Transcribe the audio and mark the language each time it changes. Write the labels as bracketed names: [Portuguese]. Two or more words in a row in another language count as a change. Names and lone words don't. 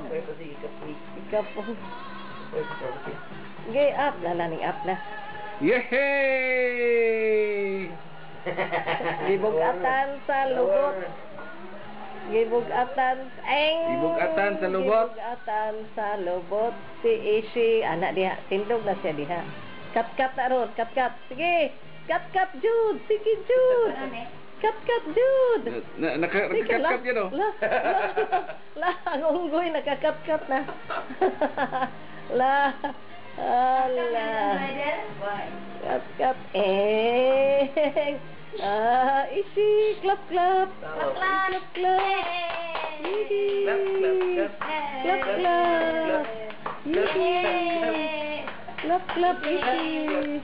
[Cebuano] Ikaw po. Sige, up. Lalaning up na. Yehey! Gibugatan sa lubot. Gibugatan. Gibugatan sa lubot. Gibugatan sa lubot. Si Ishi. Anak diha. Tindog na siya diha. Kat-kat na ron. Kat-kat. Sige. Kat-kat, Jude. Sige, Jude. Kat-kat, Jude. [Filipino] Nakakat yan o. Ang unggoy. Nakakat-kat na. [Cebuano] La. Ala. Kat-kat. Ishi. Klap, klap. Klap, klap. Klap, klap. Klap, klap, Ishi.